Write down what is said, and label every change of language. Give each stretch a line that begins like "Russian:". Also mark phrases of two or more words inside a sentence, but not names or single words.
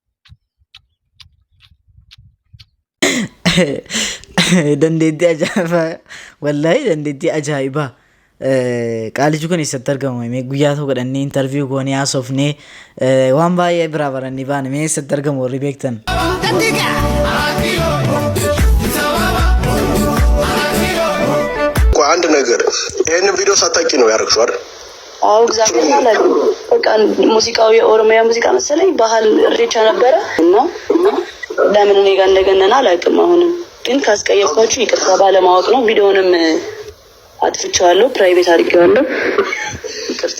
Oromo: dandeetti ajaa'iba wallahi dandeetti ajaa'iba qaalichi kun eessatti argamu guyyaa tokko godhannee interview goonee haasofnee waan baay'ee biraa barannee baane eessatti argamu warri beektan
Amharic: አንድ ነገር ይሄንን ቪዲዮ ሳታቂ ነው ያረክሽው አይደል አው እግዚአብሔር ማለት በቃ ሙዚቃው የኦሮሚያ ሙዚቃ መሰለኝ ባህል ሬቻ ነበረ እና ለምን እኔ ጋር እንደገነና አላውቅም አሁንም ግን ካስቀየምኳችሁ ይቅርታ ባለማወቅ ነው ቪዲዮንም አጥፍቻለሁ ፕራይቬት አድርጌዋለሁ ይቅርታ